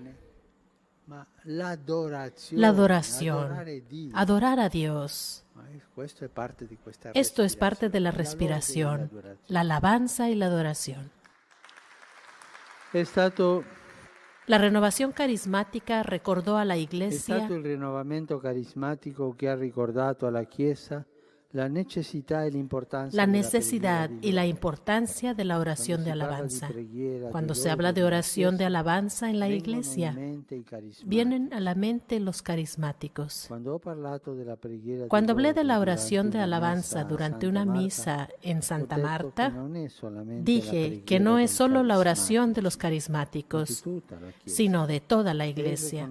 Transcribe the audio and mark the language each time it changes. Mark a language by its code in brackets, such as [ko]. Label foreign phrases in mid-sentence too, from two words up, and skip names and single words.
[es] La adoración, adorar a Dios. Esto es parte de la respiración, la alabanza y la adoración. La renovación carismática recordó a la Iglesia [it] È stato il rinnovamento carismatico che ha ricordato alla Chiesa [es] la necesidad y la importancia de la oración de alabanza. Cuando se habla de oración de alabanza en la Iglesia, vienen a la mente los carismáticos. Cuando hablé de la oración de alabanza durante una misa en Santa Marta, dije que no es solo la oración de los carismáticos, sino de toda la Iglesia.